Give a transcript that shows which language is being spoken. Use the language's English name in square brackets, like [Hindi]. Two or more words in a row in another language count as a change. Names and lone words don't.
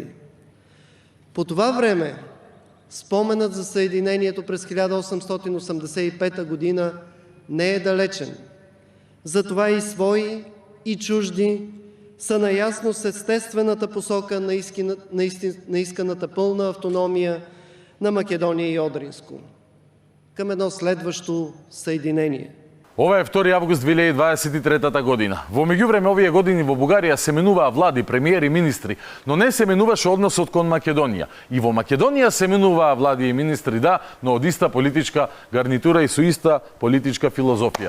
[Bulgarian] По това време споменът за съединението през 1885 година не е далечен. Затова и свои, и чужди са наясно с естествената посока на исканата пълна автономия на Македония и Одринско към едно следващо съединение. [Macedonian] Ова е 2 август 2023 година. Во меѓувреме овие години во Бугарија се менуваа влади, премиери, министри, но не се менуваше односот кон Македонија. И во Македонија се менуваа влади и министри, да, но од иста политичка гарнитура и со иста политичка филозофија.